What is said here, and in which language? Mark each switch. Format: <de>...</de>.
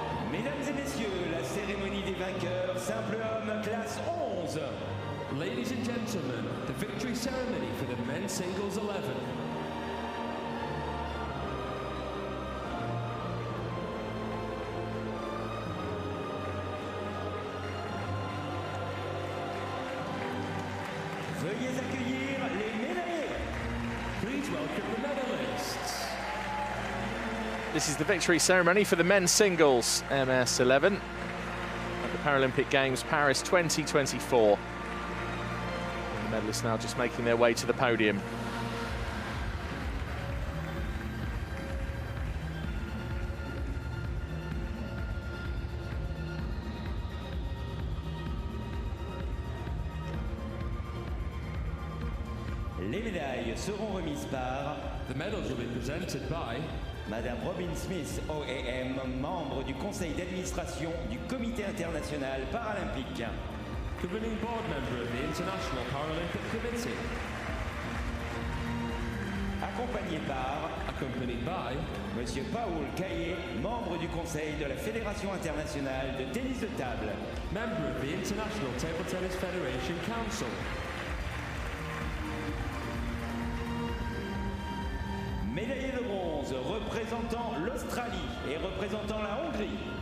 <fr>Mesdames et messieurs, la cérémonie des vainqueurs, simple homme, classe 11.</fr> <en>Ladies and gentlemen, the victory ceremony for the men's singles 11.</en> <fr>Veuillez accueillir les médaillés.</fr> <en>Please welcome the medalists. This is the victory ceremony for the men's singles MS11 at the Paralympic Games Paris 2024. And the medalists now just making their way to the podium.</en> <fr>Les médailles seront remises par</fr> <en>The medals will be presented by</en> <fr>Madame Robin Smith, OAM, membre du conseil d'administration du Comité international paralympique.</fr> <en>governing board member of the International Paralympic Committee.</en> <fr>Accompagné par</fr> <en>accompanied by</en> <fr>Monsieur Paul Caillet, membre du conseil de la Fédération internationale de tennis de table,</fr> <en>member of the International Table Tennis Federation Council,</en> <fr>médaillé de bronze représentant l'Australie et représentant la Hongrie,</fr>